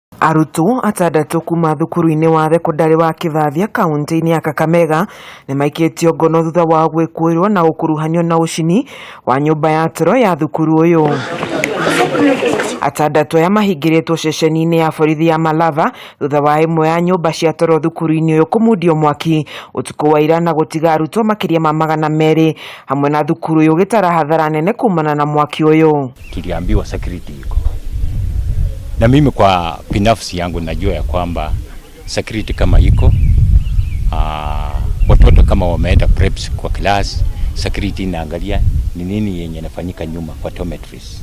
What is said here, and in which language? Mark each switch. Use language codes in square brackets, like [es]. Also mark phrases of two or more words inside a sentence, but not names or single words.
[ki] Arutwo atandatu kuma thukuru-ini wa thekondarĩ wa Kivavywa kaunti-ini ya Kakamega nĩ maikĩtio ngono thutha wa gwĩkũĩrwo na gũkuruhanio na ucini wa nyũmba ya toro ya thukuru ũyũ. Atandatu aya mahingĩrĩtwo ceceni-inĩ ya borithi ya Malava thutha wa ĩmwe ya nyũmba cia toro thukuru-inĩ ũyũ kũmundio mwaki ũtukũ wa ira na gũtiga arutwo makĩria ma 200 hamwe na thukuru ũyũ gĩtara hathara nene kumana na mwaki ũyũ. [sw] Tuliambiwa security iko. Na mimi kwa binafsi yangu najua ya kwamba security kama iko, watoto kama wameenda preps kwa class, security inaangalia ni nini yenye inafanyika nyuma kwa dormitories.